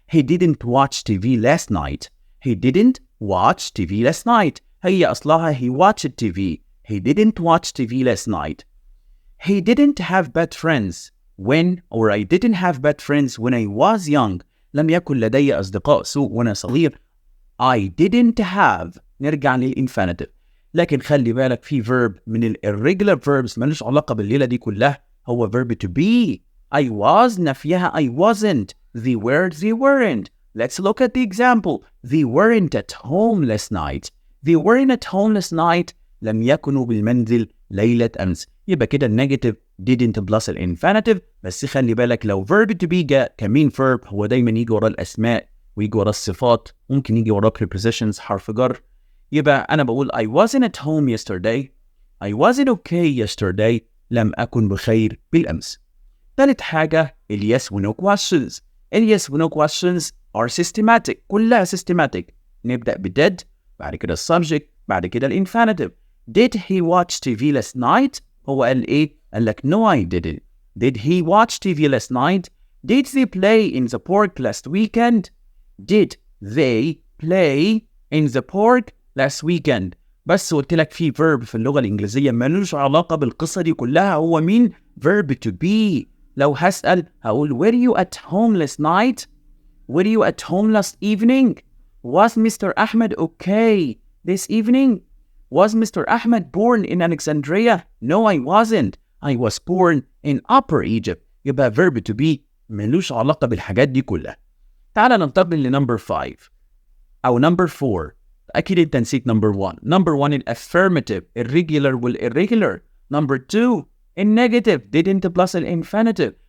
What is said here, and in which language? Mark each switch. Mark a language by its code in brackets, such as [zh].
[en] He didn't watch TV last night. He didn't watch TV last night. [ar] هي أصلها [en] he watched TV. He didn't watch TV last night. He didn't have bad friends I didn't have bad friends when I was young. [ar] لم يكن لدي أصدقاء سوء وأنا صغير. [en] I didn't have. [ar] نرجع للإنفينيتيف. لكن خلي بالك في verb من الirregular verbs ملوش علاقة بالليلة دي كلها، هو verb to be. [en] I was [ar] نفيها [en] I wasn't. They were they weren't. Let's look at the example. They weren't at home last night. They weren't at home last night. [ar] لم يكونوا بالمنزل ليلة أمس. يبقى كده النيجاتيف didn't plus الانفينيتيف. بس خلي بالك لو verb to be جاء كمين verb هو دايما يجي ورا الأسماء ويجي ورا الصفات، ممكن يجي ورا prepositions حرف جر. يبقى أنا بقول [en] I wasn't at home yesterday. I wasn't okay yesterday. [ar] لم أكن بخير بالأمس. ثالث حاجة ال yes و no questions. [en] ال yes و no questions are systematic. [ar] كلها [en] systematic. [ar] نبدأ ب did بعد كده subject بعد كده الانفينيتيف. [en] Did he watch TV last night؟ [ar] هو قال إيه؟ قال لك [en] no I didn't. Did he watch TV last night? Did they play in the park last weekend? Did they play in the park last weekend? [ar] بس قلت لك في verb في اللغة الإنجليزية ملوش علاقة بالقصة دي كلها، هو مين؟ verb to be. [en] لو هسأل هقول were you at home last night? Were you at home last evening? Was Mr. Ahmed okay this evening? Was Mr. Ahmed born in Alexandria? No, I wasn't. I was born in Upper Egypt. [ar] يبقى verb to be ملوش علاقة بالحاجات دي كلها. تعال ننتقل لنمبر 5 أو نمبر 4. أكيد أنت نسيت نمبر 1. نمبر 1 الأفيرماتيف الريجولار والإريجولار. نمبر 2 النيجاتيف didn't plus الانفينيتيف.